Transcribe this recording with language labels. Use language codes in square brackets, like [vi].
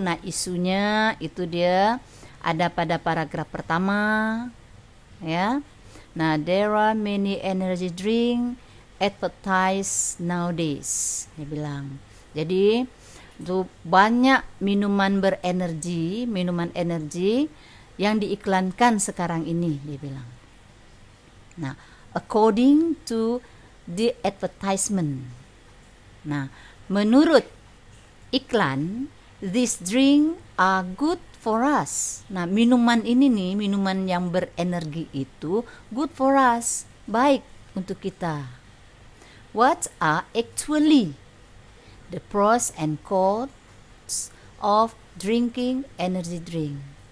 [id] Nah, isunya itu dia ada pada paragraf pertama, ya. [en] Nah, there are many energy drink advertised nowadays. [id] Dia bilang. Jadi, banyak minuman berenergi, minuman energi yang diiklankan sekarang ini, dia bilang. [en] Nah, according to the advertisement. [id] Nah, menurut iklan, [en] these drink are good for us. [id] Nah, minuman ini nih, minuman yang berenergi itu [en] good for us, [id] baik untuk kita. [en] What are actually the pros and cons of drinking energy drink?